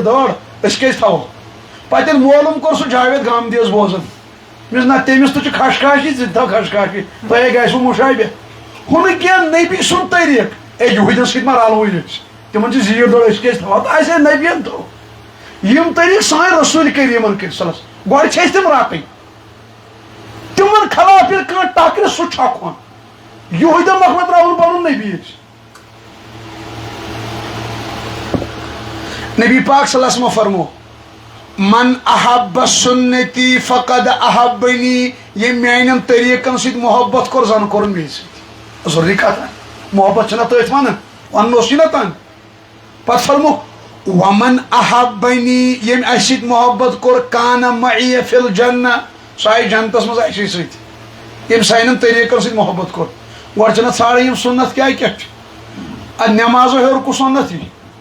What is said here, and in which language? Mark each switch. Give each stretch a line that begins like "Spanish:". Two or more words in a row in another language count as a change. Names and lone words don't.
Kashmiri: دٲڑ أسۍ کیازِ تھاوو پتہٕ ییٚلہِ معلوٗم کوٚر سُہ جاوید گامدیس بوزان مےٚ نہ تٔمِس تہِ چھُ خشخاشی ژٕ تہِ تھاو خشخاشی تۄہے گژھوٕ مُشابہ ہُہ نہٕ کینٛہہ نبی سُنٛد طریٖقہٕ ہے یہوٗدٮ۪ن سۭتۍ ما رلوٕے أسۍ تمن چھِ زیٖٹھ دٲڑ أسۍ کیازِ تھاوو تہٕ اَسے نبیَن تھوٚو یم طریٖقہٕ سٲنۍ رسوٗل کریٖمن کٔرۍ
Arabic: صلس
Kashmiri: گۄڈٕ چھِ أسۍ تِم رٹٕنۍ تمن خلاف ییٚلہِ کانٛہہ ٹکرِ سُہ چھکہون یہوٗدٮ۪ن مۄکھٕ تراوُن پنُن نبی أسۍ
Arabic: نبی پاک صلی اللہ علیہ وسلم فرمو من احب سنتی فقد احبنی
Kashmiri: یہ میانن طریقن سۭتۍ محبت کوٚر زن کوٚرُن مے سۭتۍ ضروٗری کتھ محبت چھنا تٔتھۍ ونان وننوس نہ تن پتہٕ فرموکھ
Arabic: ومن احبنی
Kashmiri: یم اسہِ سۭتۍ محبت کوٚر
Arabic: کان معی فی الجنہ
Kashmiri: سُہ آیہِ جنتس منٛز اسے سۭتۍ یم سانٮ۪ن طریقن سۭتۍ محبت کوٚر گۄڈٕ چھِنہ ژھانڈان یم سنت کیاہ کیاہ چھُ ادٕ نٮ۪مازو ہیوٚر کُس سنت یی